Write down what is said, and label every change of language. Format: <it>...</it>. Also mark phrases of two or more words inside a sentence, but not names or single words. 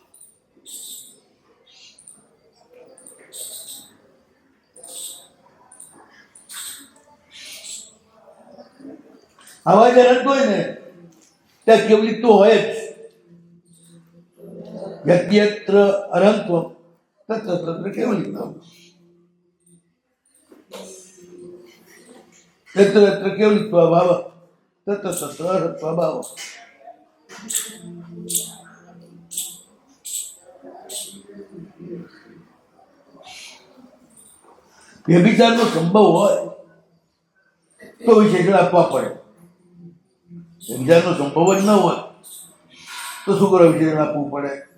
<gu>આવા જે રંગ હોય ને ત્યાં કેવલી તો હોય જ.</gu> <sa>યત્યત્ર અનંતમ તત્ર તત્ર કેવલિત્વમ. यत्र यत्र केवलित्वाभाव तत्र तत्र अर्थत्वाभाव.</sa> <gu>વ્યભિચારનો સંભવ હોય તો વિશેષણ આપવા પડે. વ્યભિચારનો સંભવ જ ન હોય તો શું કરો? વિશેષણ આપવું પડે.</gu>